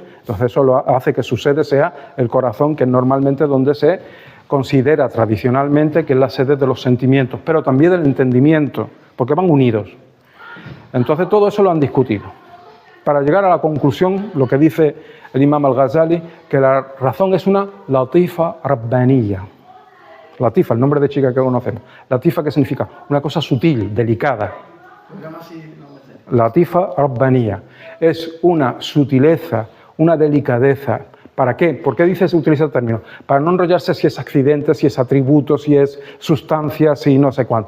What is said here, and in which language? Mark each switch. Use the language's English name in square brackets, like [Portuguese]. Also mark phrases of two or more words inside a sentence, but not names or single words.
[Spanish] Entonces eso hace que su sede sea el corazón, que es normalmente donde se considera tradicionalmente que es la sede de los sentimientos, pero también del entendimiento, porque van unidos. Entonces todo eso lo han discutido. Para llegar a la conclusión, lo que dice el Imam al-Ghazali, que la razón es una [Arabic] لطيفة ربانية. [Spanish] Latifa, el nombre de chica que conocemos. Latifa, ¿qué significa? Una cosa sutil, delicada. [Arabic] لطيفة ربانية. [Spanish] Es una sutileza, una delicadeza. ¿Para qué? ¿Por qué se utiliza el término? Para no enrollarse si es accidente, si es atributo, si es sustancia, si no sé cuánto.